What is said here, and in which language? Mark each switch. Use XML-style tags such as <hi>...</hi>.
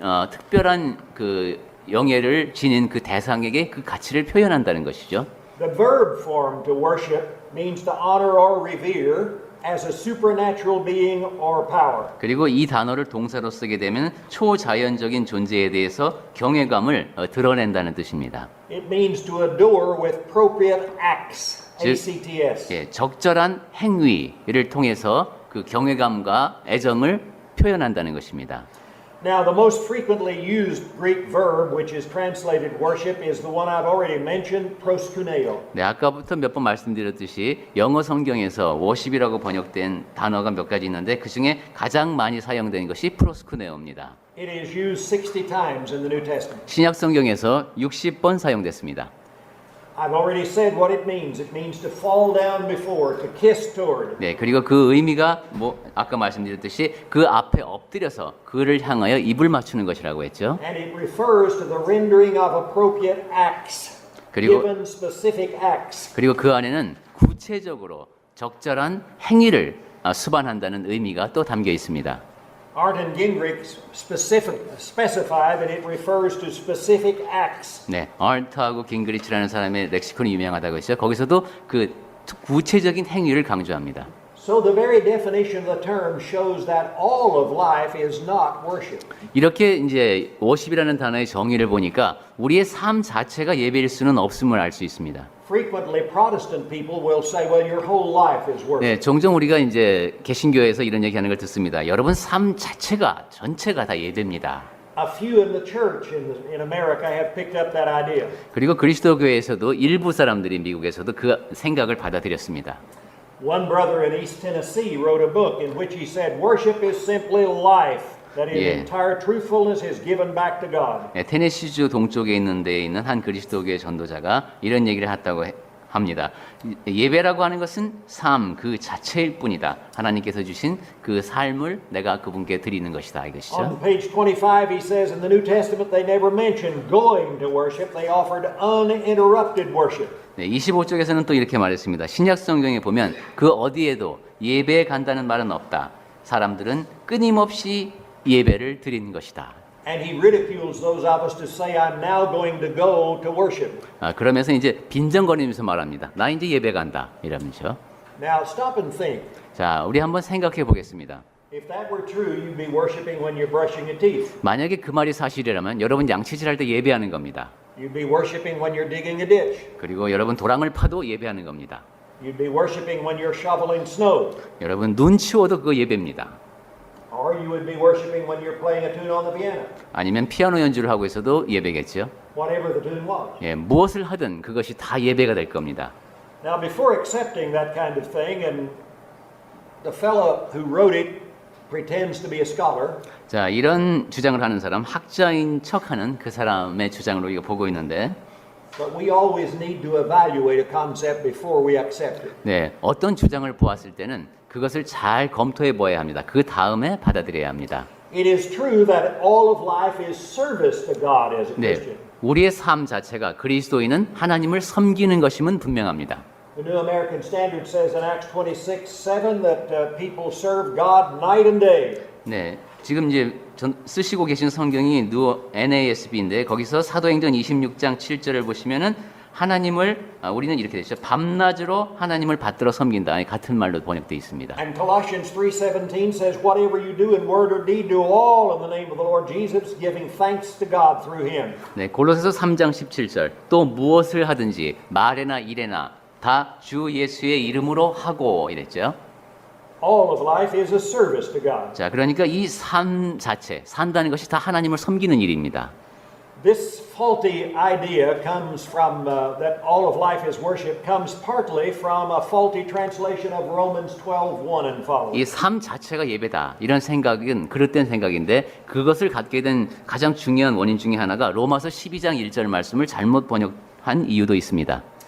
<ko>특별한 그 영예를 지닌 그 대상에게 그 가치를 표현한다는 것이죠.</ko> <en>The verb form to worship means to honor or revere as a supernatural being or power.</en> <ko>그리고 이 단어를 동사로 쓰게 되면 초자연적인 존재에 대해서 경외감을 드러낸다는 뜻입니다.</ko> <en>It means to adore with appropriate acts. ACTS.</en> <ko>예, 적절한 행위를 통해서 그 경외감과 애정을 표현한다는 것입니다.</ko> <en>Now, the most frequently used Greek verb, which is translated worship, is the one I've already mentioned, proskuneo.</en> <ko>네, 아까부터 몇 번 말씀드렸듯이 영어 성경에서 워십이라고 번역된 단어가 몇 가지 있는데 그 중에 가장 많이 사용된 것이 프로스쿠네오입니다.</ko> <en>It is used 60 times in the New Testament.</en> <ko>신약 성경에서 60번 사용됐습니다.</ko> <en>I've already said what it means. It means to fall down before, to kiss toward.</en> <ko>네, 그리고 그 의미가 아까 말씀드렸듯이 그 앞에 엎드려서 그를 향하여 입을 맞추는 것이라고 했죠.</ko> <en>And it refers to the rendering of appropriate acts,</en> <ko>그리고-</ko> <en>given specific acts.</en> <ko>그리고 그 안에는 구체적으로 적절한 행위를 수반한다는 의미가 또 담겨 있습니다.</ko> <en>Arndt and Gingrich specify that it refers to specific acts.</en> <ko>네, 알트하고 깅그리치라는 사람의 렉시콘이 유명하다고 했죠. 거기서도 그 구체적인 행위를 강조합니다.</ko> <en>So the very definition of the term shows that all of life is not worship.</en> <ko>이렇게 이제 워십이라는 단어의 정의를 보니까 우리의 삶 자체가 예배일 수는 없음을 알 수 있습니다.</ko> <en>Frequently, Protestant people will say, well, your whole life is worship.</en> <ko>네, 종종 우리가 이제 개신교에서 이런 얘기하는 걸 듣습니다. 여러분 삶 자체가 전체가 다 예배입니다.</ko> <en>A few in the church in America have picked up that idea.</en> <ko>그리고 그리스도 교회에서도 일부 사람들이 미국에서도 그 생각을 받아들였습니다.</ko> <en>One brother in East Tennessee wrote a book in which he said, worship is simply life. That is, Yeah. entire truthfulness is given back to God.</en> <ko>네, 테네시주 동쪽에 있는 데에 있는 한 그리스도교의 전도자가 이런 얘기를 했다고 합니다. 예배라고 하는 것은 삶 그 자체일 뿐이다. 하나님께서 주신 그 삶을 내가 그분께 드리는 것이다.</ko> <en>On</en> <ko>이것이죠.</ko> <en>page 25, he says, in the New Testament, they never mentioned going to worship. They offered uninterrupted worship.</en> <ko>네, 25쪽에서는 또 이렇게 말했습니다. 신약 성경에 보면 그 어디에도 예배에 간다는 말은 없다. 사람들은 끊임없이 예배를 드리는 것이다.</ko> <en>And he ridicules those of us to say, I'm now going to go to worship.</en> <ko>그러면서 이제 빈정거리면서 말합니다. 나 이제 예배 간다. 이러면서.</ko> <en>Now, stop and think.</en> <ko>자, 우리 한번 생각해 보겠습니다.</ko> <en>If that were true, you'd be worshiping when you're brushing your teeth.</en> <ko>만약에 그 말이 사실이라면 여러분 양치질할 때 예배하는 겁니다.</ko> <en>You'd be worshiping when you're digging a ditch.</en> <ko>그리고 여러분 도랑을 파도 예배하는 겁니다.</ko> <en>You'd be worshiping when you're shoveling snow.</en> <ko>여러분 눈 치워도 그거 예배입니다.</ko> <en>Or you would be worshiping when you're playing a tune on the piano.</en> <ko>아니면 피아노 연주를 하고 있어도 예배겠죠.</ko> <en>Whatever the tune was.</en> <ko>예, 무엇을 하든 그것이 다 예배가 될 겁니다.</ko> <en>Now, before accepting that kind of thing, and the fellow who wrote it pretends to be a scholar,</en> <ko>자, 이런 주장을 하는 사람, 학자인 척하는 그 사람의 주장으로 이거 보고 있는데,</ko> <en>but we always need to evaluate a concept before we accept it.</en> <ko>네, 어떤 주장을 보았을 때는 그것을 잘 검토해 보아야 합니다. 그 다음에 받아들여야 합니다.</ko> <en>It is true that all of life is service to God as a Christian.</en> <ko>네, 우리의 삶 자체가 그리스도인은 하나님을 섬기는 것임은 분명합니다.</ko> <en>The New American Standard says in Acts 26:7 that people serve God night and day.</en> <ko>네, 지금 이제 쓰시고 계신 성경이 NASB인데 거기서 사도행전 26장 7절을 보시면은 하나님을 우리는 이렇게 되죠. 밤낮으로 하나님을 받들어 섬긴다. 같은 말로 번역되어 있습니다.</ko> <en>And Colossians 3:17 says, "Whatever you do in word or deed, do all in the name of the Lord Jesus, giving thanks to God through Him."</en> <ko>네, 골로새서 3장 17절. 또 무엇을 하든지 말에나 일에나 다 주 예수의 이름으로 하고 이랬죠.</ko> <en>All of life is a service to God.</en> <ko>자, 그러니까 이 삶 자체, 산다는 것이 다 하나님을 섬기는 일입니다.</ko> <en>This faulty idea comes from that all of life is worship comes partly from a faulty translation of Romans 12:1 and following.</en> <ko>이 삶 자체가 예배다. 이런 생각은 그릇된 생각인데 그것을 갖게 된 가장 중요한 원인 중에 하나가 로마서 12장 1절 말씀을 잘못 번역한 이유도 있습니다.</ko>